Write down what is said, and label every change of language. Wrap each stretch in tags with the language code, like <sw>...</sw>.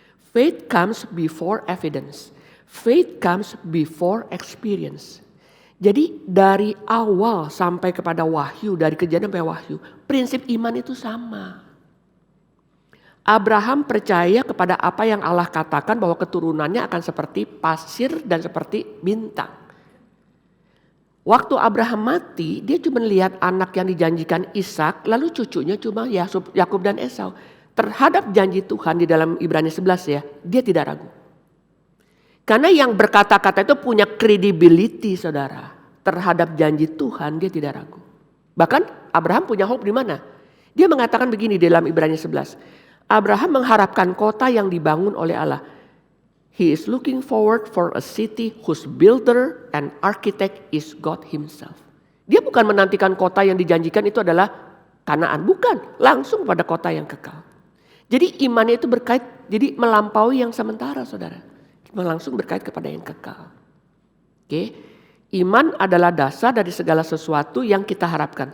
<en>Faith comes before evidence. Faith comes before experience.</en> <id>Jadi dari awal sampai kepada wahyu, dari kejadian sampai wahyu, prinsip iman itu sama. Abraham percaya kepada apa yang Allah katakan bahwa keturunannya akan seperti pasir dan seperti bintang. Waktu Abraham mati, dia cuma lihat anak yang dijanjikan Ishak, lalu cucunya cuma Yakub dan Esau. Terhadap janji Tuhan di dalam Ibrani 11 ya, dia tidak ragu. Karena yang berkata-kata itu punya credibility saudara. Terhadap janji Tuhan dia tidak ragu. Bahkan Abraham punya hope di mana? Dia mengatakan begini di dalam Ibrani 11. Abraham mengharapkan kota yang dibangun oleh Allah.</id> <en>He is looking forward for a city whose builder and architect is God himself.</en> <id>Dia bukan menantikan kota yang dijanjikan itu adalah Kanaan. Bukan, langsung pada kota yang kekal. Jadi imannya itu berkait, jadi melampaui yang sementara saudara. Langsung berkait kepada yang kekal. Oke, iman adalah dasar dari segala sesuatu yang kita harapkan.</id>